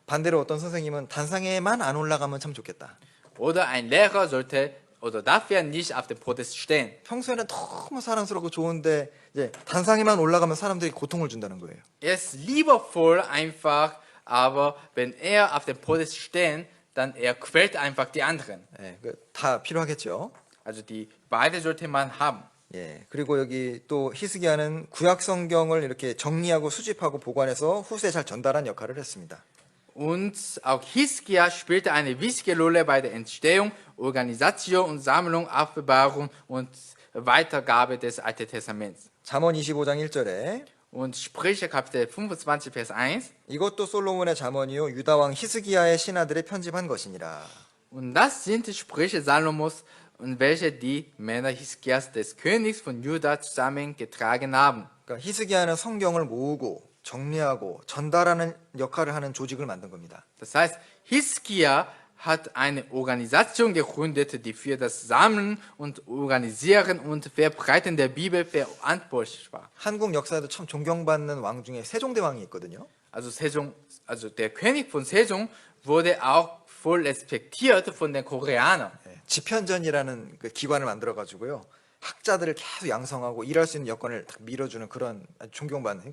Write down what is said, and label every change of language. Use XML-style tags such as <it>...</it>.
<ko>반대로 어떤 선생님은 단상에만 안 올라가면 참 좋겠다.</ko> <de>Oder ein Lehrer sollte oder darf er nicht auf dem Podest stehen.</de> <ko>평소에는 너무 사랑스럽고 좋은데 이제 단상에만 올라가면 사람들이 고통을 준다는 거예요.</ko> <de>Er ist liebevoll einfach, aber wenn er auf dem Podest steht, dann er quält einfach die anderen.</de> <ko>예, 다 필요하겠죠.</ko> <de>Also die beide sollte man haben.</de> <ko>예, 그리고 여기 또 히스기야는 구약 성경을 이렇게 정리하고 수집하고 보관해서 후세에 잘 전달한 역할을 했습니다.</ko> <de>Und auch Hiskia spielte eine wichtige Rolle bei der Entstehung, Organisation und Sammlung, Aufbewahrung und Weitergabe des Alten Testaments.</de> <ko>잠언 25장 1절에</ko> <de>Und Sprüche Kapitel 25, Vers 1.</de> <ko>이것도 솔로몬의 잠언이요 유다 왕 히스기야의 신하들의 편집한 것이니라.</ko> <de>Und das sind die Sprüche Salomos, und welche die Männer Hiskias des Königs von Juda zusammengetragen haben.</de> <ko>그러니까 히스기야는 성경을 모으고 정리하고 전달하는 역할을 하는 조직을 만든 겁니다.</ko> <de>Das heißt, Hiskia hat eine Organisation gegründet, die für das Sammeln und Organisieren und Verbreiten der Bibel verantwortlich war.</de> <ko>한국 역사에도 참 존경받는 왕 중에 세종대왕이 있거든요.</ko> <de>Also der König von Sejong wurde auch voll respektiert von den Koreanern.</de> <ko>예, 집현전이라는 그 기관을 만들어 가지고요. 학자들을 계속 양성하고 일할 수 있는 여건을 딱 밀어주는 그런 아주 존경받는.</ko>